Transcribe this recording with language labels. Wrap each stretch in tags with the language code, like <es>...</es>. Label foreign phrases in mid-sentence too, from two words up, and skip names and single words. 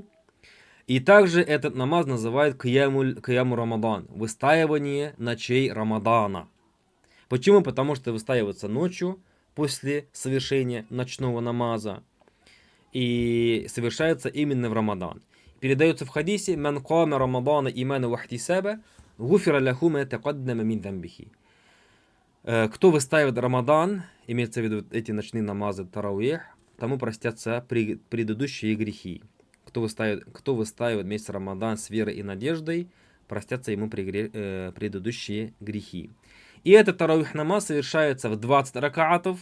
<ru>И также этот намаз называют</ru> <ar>قيام رمضان,</ar> <ru>выстаивание ночей Рамадана. Почему? Потому что выстаивается ночью после совершения ночного намаза и совершается именно в Рамадан. Передается в хадисе:</ru> <ar>«من قام رمضان إيمانا واحتسابا، غفر له ما تقدم من ذنبه».</ar> <ru>Кто выстаивает Рамадан, имеется в виду эти ночные намазы таравих, тому простятся предыдущие грехи. Кто выстаивает месяц Рамадан с верой и надеждой, простятся ему предыдущие грехи. И этот таравих намаз совершается в 20 ракаатов.</ru>